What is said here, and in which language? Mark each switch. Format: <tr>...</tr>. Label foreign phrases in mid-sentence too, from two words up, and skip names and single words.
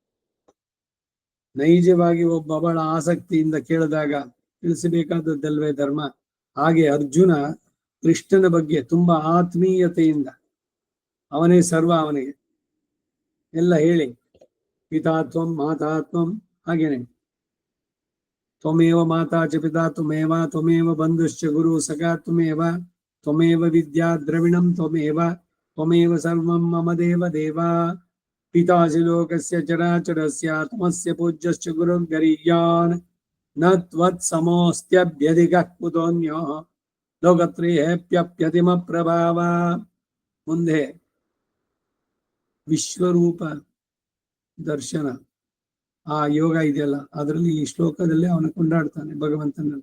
<kn>ನೈಜವಾಗಿ ಒಬ್ಬ ಬಹಳ ಆಸಕ್ತಿಯಿಂದ ಕೇಳಿದಾಗ ತಿಳಿಸಬೇಕಾದದ್ದಲ್ವೇ ಧರ್ಮ. ಹಾಗೆ ಅರ್ಜುನ ಕೃಷ್ಣನ ಬಗ್ಗೆ ತುಂಬಾ ಆತ್ಮೀಯತೆಯಿಂದ ಅವನೇ ಸರ್ವ, ಅವನಿಗೆ ಎಲ್ಲ</kn> <sa>ಹೇಳಿ ಪಿತಾತ್ವಂ ಮಾತಾತ್ವಂ, ಹಾಗೇನೆ ತ್ವಮೇವ ಮಾತಾ ಚ ಪಿತಾ ತ್ವಮೇವ ತ್ವಮೇವ ಬಂಧುಶ್ಚ ಗುರು ಸಖಾ ತ್ವಮೇವ ವಿದ್ಯಾ ದ್ರವಿಣಂ ತ್ವಮೇವ ಸರ್ವಂ ಮಮ ದೇವ ದೇವ ಪಿತಾಸಿ ಲೋಕಸ್ಯ ಚರಾಚರಸ್ಯ ತ್ವಮಸ್ಯ ಪೂಜ್ಯಶ್ಚ ಗುರುರ್ಗರೀಯಾನ್ ನ ತ್ವತ್ ಸಮೋಸ್ತ್ಯಭ್ಯಧಿಕಃ ಕುತೋನ್ಯೋ ಲೋಕತ್ರಯೇಪ್ಯಪ್ಯತಿಮ ಪ್ರಭಾವ.</sa> <kn>ಮುಂದೆ ವಿಶ್ವರೂಪ ದರ್ಶನ ಆ ಯೋಗ ಇದೆಯಲ್ಲ, ಅದರಲ್ಲಿ ಈ ಶ್ಲೋಕದಲ್ಲೇ ಅವನ ಕೊಂಡಾಡ್ತಾನೆ ಭಗವಂತನನ್ನು.</kn>